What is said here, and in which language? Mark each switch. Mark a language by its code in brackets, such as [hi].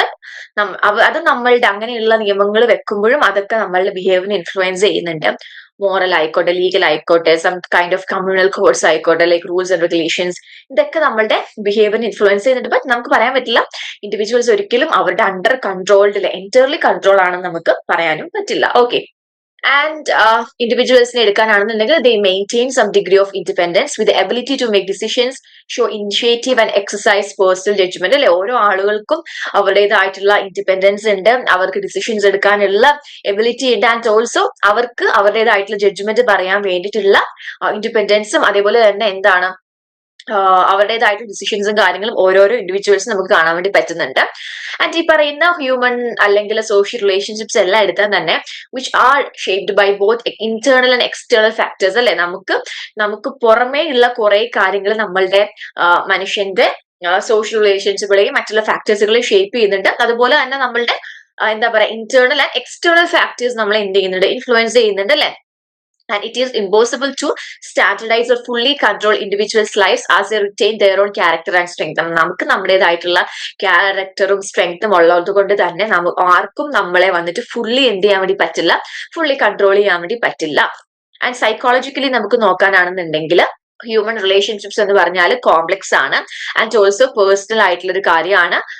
[ml] But അത് നമ്മളുടെ അങ്ങനെയുള്ള നിയമങ്ങൾ വെക്കുമ്പോഴും അതൊക്കെ നമ്മളുടെ ബിഹേവിയറിനെ ഇൻഫ്ലുവൻസ് ചെയ്യുന്നുണ്ട്. മോറൽ ആയിക്കോട്ടെ, ലീഗൽ ആയിക്കോട്ടെ, [en] some kind of communal codes [ml] ആയിക്കോട്ടെ, ലൈക്ക് റൂൾസ് ആൻഡ് റെഗുലേഷൻസ്, ഇതൊക്കെ നമ്മളുടെ ബിഹേവിയറിനെ ഇൻഫ്ലുവൻസ് ചെയ്യുന്നുണ്ട്. ബട്ട് നമുക്ക് പറയാൻ പറ്റില്ല ഇൻഡിവിജ്വൽസ് ഒരിക്കലും അവരുടെ അണ്ടർ കൺട്രോൾഡ് എൻറ്റയർലി കൺട്രോൾ ആണെന്ന് നമുക്ക് പറയാനും പറ്റില്ല. Okay. And ഇൻഡിവിജ്വൽസിനെ എടുക്കാനാണെന്നുണ്ടെങ്കിൽ [en] they maintain some degree of independence with the ability to make decisions, show initiative and exercise personal judgment അല്ലെ. [ml] ഓരോ ആളുകൾക്കും അവരുടേതായിട്ടുള്ള ഇൻഡിപെൻഡൻസ് ഉണ്ട്, അവർക്ക് ഡിസിഷൻസ് എടുക്കാനുള്ള എബിലിറ്റി ഉണ്ട്, ആൻഡ് ഓൾസോ അവർക്ക് അവരുടേതായിട്ടുള്ള ജഡ്ജ്മെന്റ് പറയാൻ വേണ്ടിയിട്ടുള്ള ഇൻഡിപെൻഡൻസും അതേപോലെ തന്നെ എന്താണ് അവരുടേതായിട്ടുള്ള ഡിസിഷൻസും കാര്യങ്ങളും ഓരോരോ ഇൻഡിവിജ്വൽസും നമുക്ക് കാണാൻ വേണ്ടി പറ്റുന്നുണ്ട്. ആൻഡ് ഈ പറയുന്ന ഹ്യൂമൻ അല്ലെങ്കിൽ സോഷ്യൽ റിലേഷൻഷിപ്സ് എല്ലാം എടുത്താൽ തന്നെ [en] which are shaped by both internal and external factors [ml] അല്ലെ. നമുക്ക് പുറമേ ഉള്ള കുറെ കാര്യങ്ങൾ നമ്മളുടെ മനുഷ്യന്റെ സോഷ്യൽ റിലേഷൻഷിപ്പുകളെയും മറ്റുള്ള ഫാക്ടേഴ്സുകളെയും ഷേപ്പ് ചെയ്യുന്നുണ്ട്. അതുപോലെ തന്നെ നമ്മളുടെ എന്താ പറയാ ഇന്റേണൽ ആൻഡ് എക്സ്റ്റേണൽ ഫാക്ടേഴ്സ് നമ്മളെ എന്ത് ചെയ്യുന്നുണ്ട്, ഇൻഫ്ലുവൻസ് ചെയ്യുന്നുണ്ട് അല്ലെ. [en] And it is impossible to standardize or fully control individuals' lives as they retain their own character and strength. [ml] നമുക്ക് നമ്മുടേതായിട്ടുള്ള ക്യാരക്ടറും സ്ട്രെങ്ത്തും ഉള്ളത് കൊണ്ട് തന്നെ ആർക്കും നമ്മളെ വന്നിട്ട് ഫുള്ളി എന്ത് ചെയ്യാൻ വേണ്ടി പറ്റില്ല, ഫുള്ളി കൺട്രോൾ ചെയ്യാൻ വേണ്ടി പറ്റില്ല. ആൻഡ് സൈക്കോളജിക്കലി നമുക്ക് നോക്കാനാണെന്നുണ്ടെങ്കിൽ ഹ്യൂമൻ റിലേഷൻഷിപ്സ് എന്ന് പറഞ്ഞാൽ കോംപ്ലക്സ് ആണ് ആൻഡ് ഓൾസോ പേഴ്സണൽ ആയിട്ടുള്ള ഒരു കാര്യമാണ്.